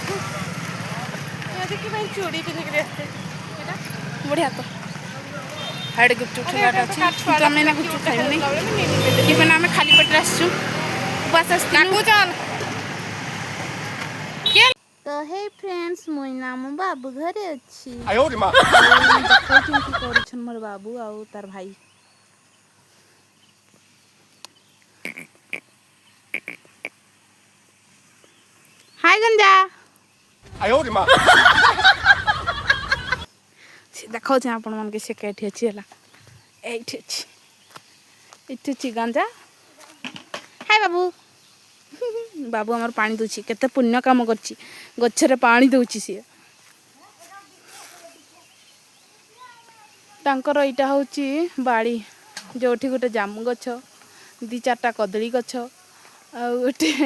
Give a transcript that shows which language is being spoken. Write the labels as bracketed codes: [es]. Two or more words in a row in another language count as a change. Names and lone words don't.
[or] ଚୁଡ଼ି ପିନ୍ଧିକିରି ଆସିছে ବଢ଼ିଆ ତ ହାଡ଼େ ଗୁପଚୁପ୍ ଖାଇବାଟା ଅଛି କିନ୍ତୁ ଆମେ ଏଇନା ଗୁପଚୁପ୍ ଖାଇବୁନି ଇଭେନ୍ ଆମେ ଖାଲି ପେଟରେ ଆସିଛୁ ବାସ୍ ଆସିଥିଲୁ ତ [en] hey friends [or] ମୁଇଁ ନା ମୋ ବାବୁ ଘରେ ଅଛି [zh] 哎呦我的妈！ [or] ଦେଖାଉଛନ୍ତି କରୁଛନ୍ ମୋର ବାବୁ ଆଉ ତାର ଭାଇ ହାଇ ଗଞ୍ଜା [zh] 哎呦我的妈！ [or] ସେ ଦେଖାଉଛି ଆପଣମାନଙ୍କୁ ସେ କେଠି ଅଛି ହେଲା ଏଇଠି ଅଛି ଗଞ୍ଜା ହାଇ ବାବୁ ବାବୁ ଆମର ପାଣି ଦେଉଛି କେତେ ପୁଣ୍ୟ କାମ କରିଛି ଗଛରେ ପାଣି ଦେଉଛି ସିଏ ତାଙ୍କର ଏଇଟା ହେଉଛି ବାଡ଼ି ଯେଉଁଠି ଗୋଟେ ଜାମୁ ଗଛ 2-4ଟା କଦଳୀ ଗଛ ଆଉ ଗୋଟେ